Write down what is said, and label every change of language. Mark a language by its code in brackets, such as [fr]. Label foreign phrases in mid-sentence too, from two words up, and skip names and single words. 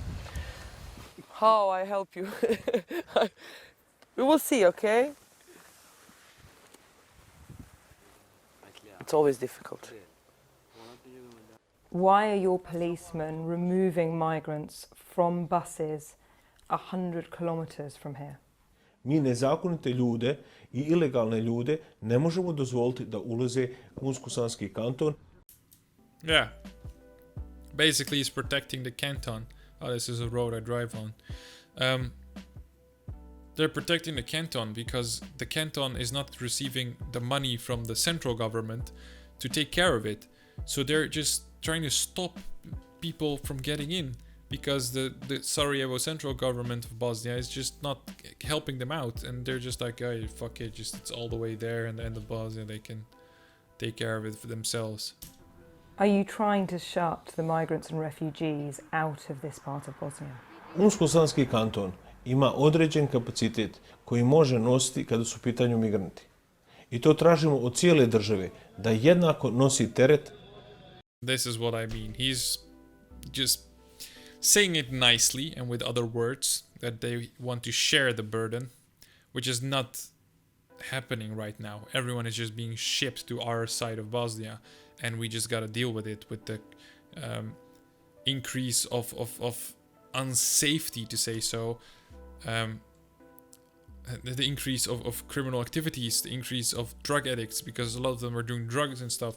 [en] How I help you? We will see, okay? It's always difficult. Why are your policemen removing migrants from buses 100 kilometers from here? [bs] Mi nezakonite ljude I ilegalne ljude ne možemo dozvoliti da ulaze u Unsko-Sanski kanton. [en] Yeah. Basically, it's protecting the canton. Oh, this is a road I drive on. They're protecting the canton because the canton is not receiving the money from the central government to take care of it. So they're just trying to stop people from getting in because the Sarajevo central government of Bosnia is just not helping them out, and they're just like, oh, fuck it, just it's all the way there and the end of Bosnia, they can take care of it for themselves. Are you trying to shut the migrants and refugees out of this part of Bosnia? [bs] Unsko-Sanski kanton ima određen kapacitet koji može nositi kada su u pitanju migranti. I to tražimo od cijele države da jednako nosi teret. [en] This is what I mean. He's just saying it nicely and with other words that they want to share the burden, which is not happening right now. Everyone is just being shipped to our side of Bosnia, and we just got to deal with it, with the increase of unsafety, to say so, the increase of criminal activities, the increase of drug addicts, because a lot of them are doing drugs and stuff.